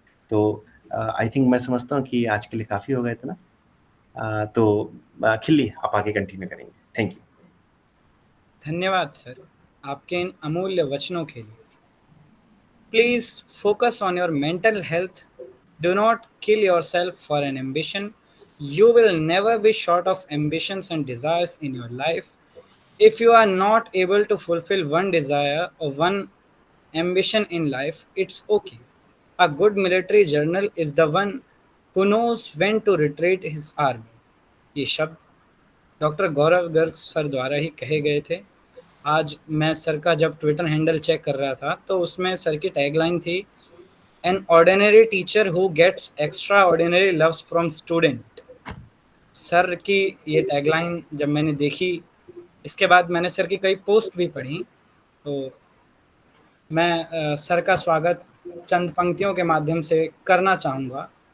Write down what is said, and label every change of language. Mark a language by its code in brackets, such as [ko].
[hi] तो [en] I think [hi] मैं समझता हूँ कि आज के लिए काफ़ी होगा इतना। तो खिल्ली आप आगे कंटिन्यू करेंगे। [en] Thank you. [hi] धन्यवाद सर आपके इन अमूल्य वचनों के लिए। [en] Please focus on your mental health. Do not kill yourself for an ambition. You will never be short of ambitions and desires in your life. If you are not able to fulfill one desire or one ambition in life, it's okay. A good military general is the one who knows when to retreat his army. [hi] ये शब्द doctor गौरव Garg sir द्वारा ही कहे गए थे। आज मैं sir का जब ट्विटर हैंडल चेक कर रहा था तो उसमें सर की टैगलाइन थी, [en] An ordinary teacher who gets extraordinary loves from student. [hi] Sir की ये टैगलाइन जब मैंने देखी, इसके बाद मैंने सर की कई पोस्ट भी पढ़ी, तो मैं सर का स्वागत चंद पंक्तियों के माध्यम से करना चाहूँगा।